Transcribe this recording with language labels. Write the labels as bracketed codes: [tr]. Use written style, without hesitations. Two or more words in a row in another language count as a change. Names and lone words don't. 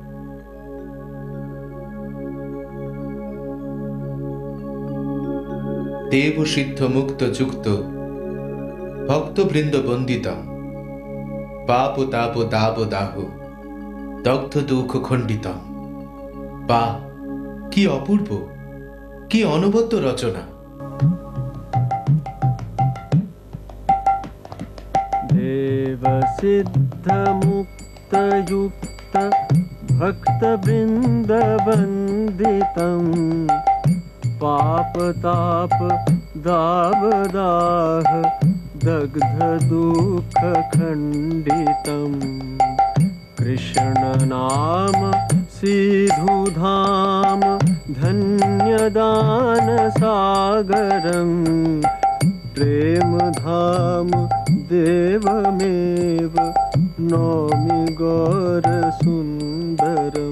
[sa] দেব সিদ্ধ মুক্ত যুক্ত ভক্তবৃন্দ বন্দিত পাপ তাপ দাব দাহ দগ্ধ দুঃখ খণ্ডিত। [bn] বা কি অপূর্ব, কি অনবদ্য রচনা। [sa] देव सिद्ध मुक्त युक्त भक्त वृंद वंदितं पाप ताप दाव दाह दग्ध दुख खंडितं कृष्ण नाम सिधु धाम धन्य दान सागरं प्रेम धाम देवमेव नौमि गौर सुंदरम।